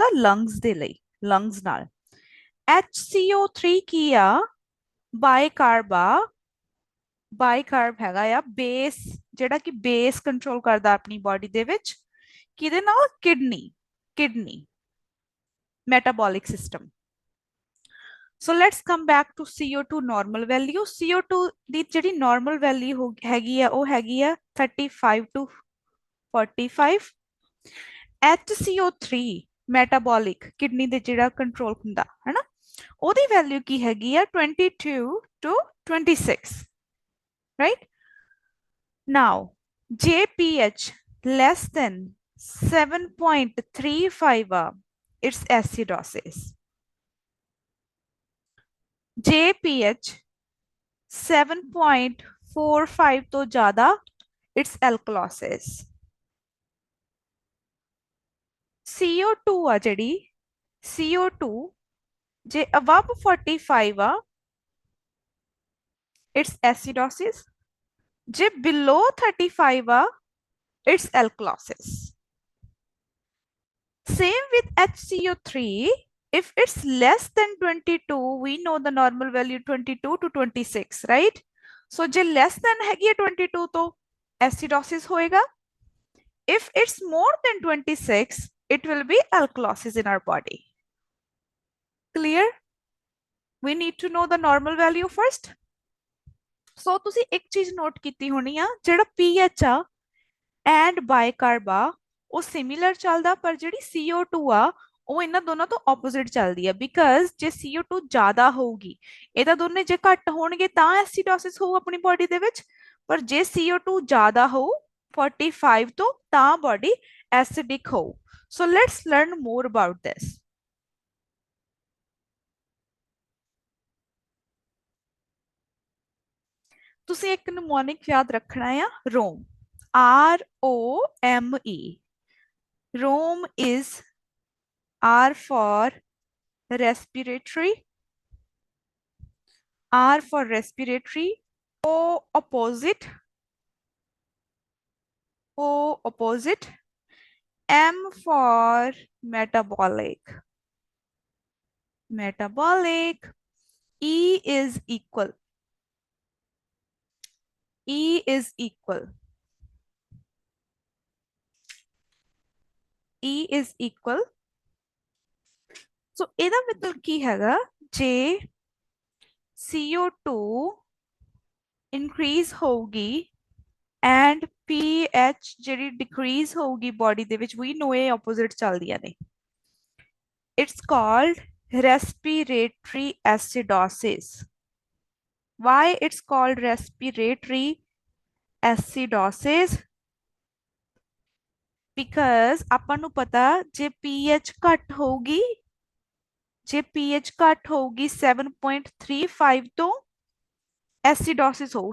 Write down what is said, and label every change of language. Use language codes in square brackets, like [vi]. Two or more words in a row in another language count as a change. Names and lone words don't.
[pa] ਲੰਗਸ ਦੇ ਲਈ, ਲੰਗਸ ਨਾਲ। HCO3 ਕੀ ਆ? ਬਾਈਕਾਰਬ ਹੈਗਾ ਆ ਬੇਸ, ਜਿਹੜਾ ਕਿ ਬੇਸ ਕੰਟਰੋਲ ਕਰਦਾ ਆਪਣੀ ਬਾਡੀ ਦੇ ਵਿੱਚ। ਕਿਹਦੇ ਨਾਲ? [en] kidney metabolic system. So let's come back to CO2 normal value. [pa] CO2 ਦੀ ਜਿਹੜੀ [en] normal value [pa] ਹੈਗੀ ਆ ਉਹ ਹੈਗੀ ਆ 35 to 45. HCO3 metabolic ਕਿਡਨੀ ਦੇ ਜਿਹੜਾ ਕੰਟਰੋਲ ਹੁੰਦਾ ਹੈ ਨਾ, ਉਹਦੀ ਵੈਲਿਊ ਕੀ ਹੈਗੀ ਆ? [en] 22 to 26. Right? Now, JPH less than 7.35 it's acidosis. JPH 7.45 [pa] ਤੋਂ ਜ਼ਿਆਦਾ [en] it's alkalosis. [pa] CO2 ਆ ਜਿਹੜੀ, CO2 ਜੇ above 45 ਆ [en] it's acidosis. [pa] ਜੇ below 35 ਆ [en] it's alkalosis. Same with HCO3. If it's less than 22, we know the normal value 22 to 26, right? [pa] So je [en] less than [pa] हैगी 22 तो acidosis होएगा. [en] If it's more than 26, it will be alkalosis in our body. Clear? We need to know the normal value first. [pa] So ਤੁਸੀਂ ਇੱਕ ਚੀਜ਼ ਨੋਟ ਕੀਤੀ ਹੋਣੀ ਆ, ਜਿਹੜਾ pH ਆ and bicarb ਆ ਉਹ similar ਚੱਲਦਾ, ਪਰ ਜਿਹੜੀ CO2 ਆ ਉਹ ਇਹਨਾਂ ਦੋਨਾਂ ਤੋਂ ਆਪੋਜ਼ਿਟ ਚੱਲਦੀ ਹੈ। ਬਿਕਾਜ਼ ਜੇ CO2 ਜ਼ਿਆਦਾ ਹੋਊਗੀ, ਇਹ ਤਾਂ ਦੋਨੇ ਜੇ ਘੱਟ ਹੋਣਗੇ ਤਾਂ ਐਸਿਡੋਸਿਸ ਹੋਊ ਆਪਣੀ ਬਾਡੀ ਦੇ ਵਿੱਚ, ਪਰ ਜੇ CO2 ਜ਼ਿਆਦਾ ਹੋਊ 45 ਤੋਂ ਤਾਂ ਬਾਡੀ ਐਸਿਡਿਕ ਹੋਊ। [en] so let's learn more about this. [pa] ਤੁਸੀਂ ਇੱਕ ਨਿਮੋਨਿਕ ਯਾਦ ਰੱਖਣਾ ਆ, ਰੋਮ, [en] ROME. Rome is R for respiratory, R for respiratory, O opposite, M for metabolic, E is equal, So [pa] ਇਹਦਾ ਮਤਲਬ ਕੀ ਹੈਗਾ? ਜੇ CO2 increase ਹੋਊਗੀ and pH ਜਿਹੜੀ decrease ਹੋਊਗੀ ਬਾਡੀ ਦੇ ਵਿੱਚ, [en] we know [pa] ਇਹ opposite ਚੱਲਦੀਆਂ ਨੇ, [en] it's called respiratory acidosis. Why it's called respiratory acidosis? [pa] Because ਆਪਾਂ ਨੂੰ ਪਤਾ ਜੇ pH ਘੱਟ ਹੋਊਗੀ, ਜੇ pH ਘੱਟ ਹੋਊਗੀ 7.35 ਤੋਂ ਐਸਿਡੋਸਿਸ ਹੋਊ।